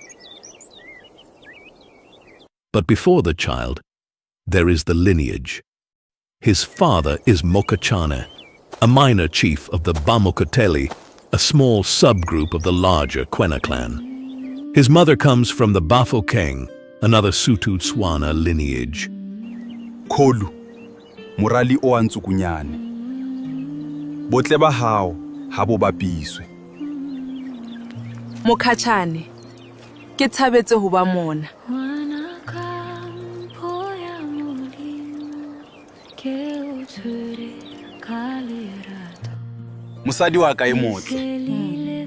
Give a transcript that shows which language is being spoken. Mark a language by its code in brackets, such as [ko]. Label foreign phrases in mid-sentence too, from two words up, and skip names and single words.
[en] But before the child, there is the lineage. His father is Mokachane, a minor chief of the Bamokoteli, a small subgroup of the larger Kwena clan. His mother comes from the Bafokeng, another Sotho-Tswana lineage. [st] Kholu, morali o antsukunyane. Botle ba hao ha bo bapiswe. Mokachane, ke thabetse ho ba mona. Mosadi wa ka e motle.